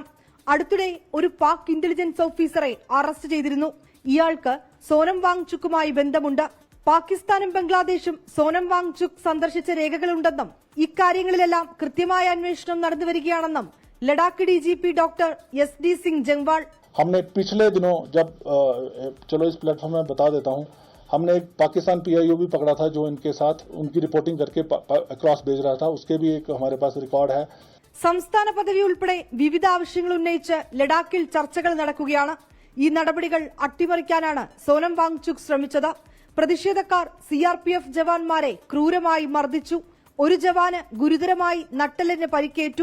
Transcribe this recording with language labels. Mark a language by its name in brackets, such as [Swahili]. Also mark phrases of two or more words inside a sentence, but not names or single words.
[Malayalam] അടുത്തിടെ ഒരു പാക് ഇന്റലിജൻസ് ഓഫീസറെ അറസ്റ്റ് ചെയ്തിരുന്നു. ഇയാൾക്ക് സോനം വാങ്ചുക്കുമായി ബന്ധമുണ്ട്. പാകിസ്ഥാനും ബംഗ്ലാദേശും സോനം വാങ്ചുക് സന്ദർശിച്ച രേഖകളുണ്ടെന്നും ഇക്കാര്യങ്ങളിലെല്ലാം കൃത്യമായ അന്വേഷണം നടന്നുവരികയാണെന്നും ലഡാക്ക് DGP ഡോക്ടർ SD സിംഗ് ജംവാൾ. [Hindi] हमने पिछले दिनों जब चलो इस प्लेटफॉर्म में बता देता हूं, हमने एक पाकिस्तान PIO भी पकड़ा था जो इनके साथ उनकी रिपोर्टिंग करके अक्रॉस भेज रहा था. उसके भी एक हमारे पास रिकॉर्ड है. [Malayalam] സംസ്ഥാന പദവി ഉൾപ്പെടെ വിവിധ ആവശ്യങ്ങൾ ഉന്നയിച്ച് ലഡാക്കിൽ ചർച്ചകൾ നടക്കുകയാണ്. ഈ നടപടികൾ അട്ടിമറിക്കാനാണ് സോനം വാങ്ചുക് ശ്രമിച്ചത്. പ്രതിഷേധക്കാർ CRPF ജവാന്മാരെ ക്രൂരമായി മർദ്ദിച്ചു. ഒരു ജവാന് ഗുരുതരമായി നട്ടെല്ലിന് പരിക്കേറ്റു.